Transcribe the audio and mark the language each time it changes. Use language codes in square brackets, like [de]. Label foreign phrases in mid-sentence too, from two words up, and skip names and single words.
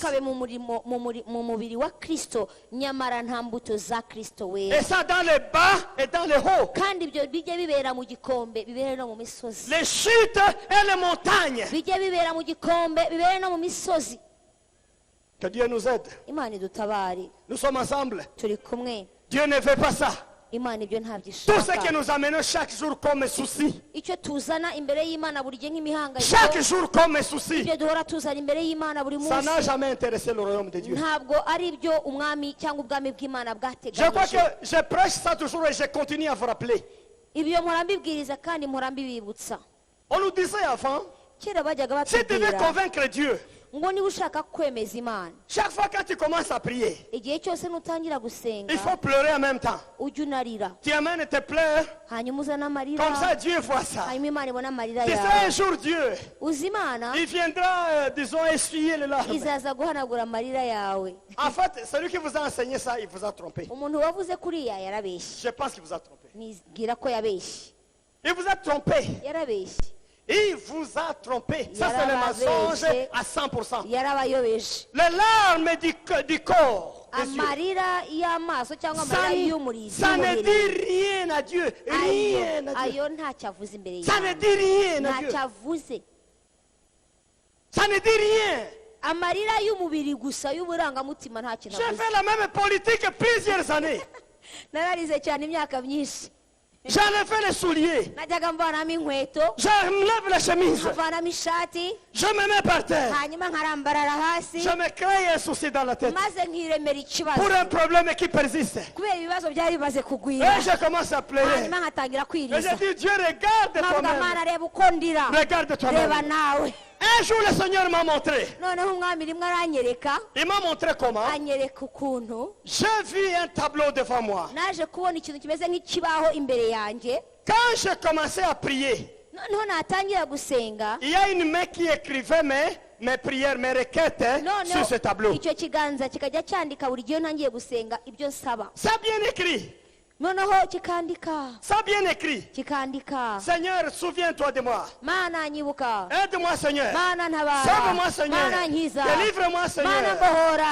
[rw] ntukabe mu mubiri wa Kristo nyamara nta mbuto za Kristo we. [fr] Et ça dans le bas et dans le haut. [rw] kandi ibyo bijye bibera mu gikombe, bibere no mu misozi. [fr] Les chutes et les montagnes. [rw] bijye bibera mu gikombe, bibere no mu misozi. [fr] Que Dieu nous aide. [rw] Imana idutabare, [fr] Nous sommes ensemble. [rw] turi kumwe. [fr] Dieu ne veut pas ça. [rw] Imana ibyo [fr] Tout ce que [rw] ntabyishaka. [fr] nous amenons chaque jour comme souci, [rw] icyo tuzana imbere y'Imana buri gihe nk'imihangayiko, [fr] chaque jour comme souci, [rw] ibyo duhora tuzana imbere y'Imana buri [fr] ça n'a [rw] munsi, [fr] jamais intéressé le royaume de Dieu. [rw] ntabwo ari byo umwami cyangwa ubwami bw'Imana [fr] Je crois [rw] bwateganyije. [fr] que je prêche ça toujours et je continue à vous rappeler. [rw] ibyo mpora mbibwiriza kandi mpora mbibibutsa. [fr] On nous disait avant, [rw] kera bajyaga [fr] si tu veux [rw] batubwira [fr] convaincre Dieu, [rw] ngo niba ushaka kwemeza Imana, [fr] chaque fois quand tu commences à prier, [rw] igihe cyose nutangira gusenga [fr] il faut pleurer en même temps. [rw] ujye unarira, [fr] Tu amènes tes pleurs, [rw] hanyuma uzane amarira, [fr] comme ça Dieu voit ça. [rw] hanyuma Imana ibona amarira [fr] Tu sais, [rw] yawe. [fr] un jour Dieu, [rw] uzi Imana [fr] il viendra, disons, essuyer les larmes. [rw] izaza guhanagura amarira yawe. [fr] En fait, celui qui vous a enseigné ça, il vous a trompé. [rw] umuntu wavuze kuriya yarabeshye. [fr] Je pense qu'il vous a trompé. [rw] nibwira ko yabeshye, [fr] Il vous a trompé. [rw] yarabeshye, [fr] Il vous a trompé. Ça, c'est le mensonge à 100%. [rw] yarabayobeje. [fr] Les larmes du corps des yeux, [rw] amarira y'amaso cyangwa amarira y'umurizo [fr] ça ne [rw] w'umubiri, [fr] dit rien à Dieu. Rien à Dieu. [rw] ayo ntacyo avuze imbere [fr] Ça ne [rw] y'Imana, [fr] dit rien à Dieu. [rw] ntacyo avuze. [fr] Ça ne dit rien. [rw] amarira y'umubiri gusa y'uburangamutima nta kintu [fr] J'ai [rw] avuze. [fr] fait la même politique plusieurs années. [rw] nararize cyane imyaka myinshi, [fr] J'enlève les souliers. [rw] najyaga mvanamo inkweto, [fr] J'enlève la chemise. [rw] nkavanamo ishati, [fr] Je me mets par terre. [rw] hanyuma nkarambarara hasi, [fr] Je me crée un souci dans la tête. [rw] maze nkiremera ikibazo [fr] Pour un problème qui persiste. [rw] kubera ibibazo byari bimaze kugwira, [fr] Et je commence à pleurer. [rw] hanyuma nkatangira [fr] Et [rw] kwiriza, [fr] je dis, Dieu, regarde [rw] nkavuga [fr] toi-même. [rw] Mana reba uko ndira, [fr] Regarde [rw] reba [fr] toi-même. [rw] nawe. [fr] Un jour, le Seigneur m'a montré. [rw] noneho umwami rimwe aranyereka, [fr] Il m'a montré comment. [rw] anyereka ukuntu [fr] J'ai vu un tableau devant moi. [rw] naje kubona ikintu kimeze nk'ikibaho imbere yanjye. [fr] Quand j'ai commencé à prier, [rw] noneho natangira gusenga, [fr] il y a une main qui écrivait mes prières, mes requêtes sur ce tableau. [rw] icyo kiganza kikajya cyandika buri gihe ntangiye gusenga ibyo nsaba, [fr] Ça bien écrit. [rw] noneho kikandika [fr] Ça bien écrit. [rw] kikandika, [fr] Seigneur, souviens-toi de moi. [rw] Mana nyibuka, [fr] Aide-moi, Seigneur. [rw] Mana ntabara, [fr] Sauve-moi, Seigneur. [rw] Mana nkiza, [fr] Délivre-moi, [rw] Mana [fr] Seigneur. [rw] mbohora,